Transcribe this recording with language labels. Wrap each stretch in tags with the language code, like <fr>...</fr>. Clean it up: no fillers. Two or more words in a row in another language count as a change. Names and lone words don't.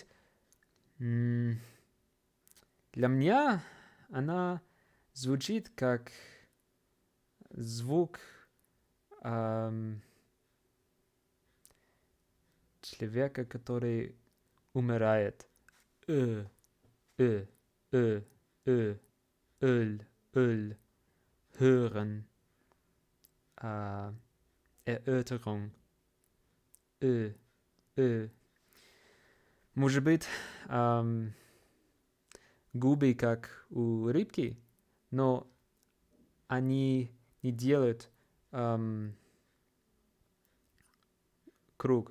<ru>Для меня она звучит как звук человека, который умирает.</ru> <de>Öl, hören, Erörterung.</de> <ru>Может быть, губы как у рыбки, но они не делают круг.</ru>